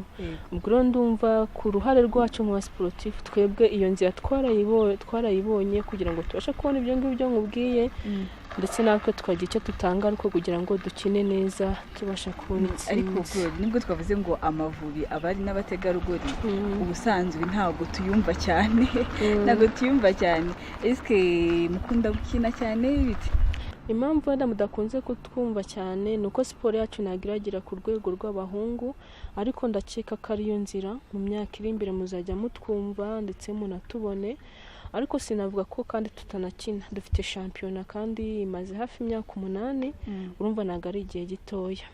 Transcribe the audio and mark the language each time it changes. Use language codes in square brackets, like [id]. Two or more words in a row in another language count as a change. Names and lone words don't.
[rw] Ubwo rero ndumva ku ruhare rwacu mu sportif twebwe iyo nzira twarayibonye kugira ngo tubashe kubona ibyo ngibyo nkubwiye, ndetse natwe twagira icyo tutanga ariko kugira ngo dukine neza tubasha kubona itsinzi. Ariko nibwo twavuze ngo Amavubi abari n'abategarugori ubusanzwe ntabwo tuyumva cyane, [fr] est-ce que [rw] mukunda gukina cyane bite? Impamvu wenda mudakunze kutwumva cyane nuko siporo yacu nagiragira ku rwego rw'abahungu, ariko ndakeka ko ariyo nzira mu myaka iri imbere muzajya mutwumva ndetse munatubone. Ariko sinavuga ko kandi tutanakina, dufite shampiyona kandi imaze hafi imyaka 8, urumva ntabwo ari igihe gitoya.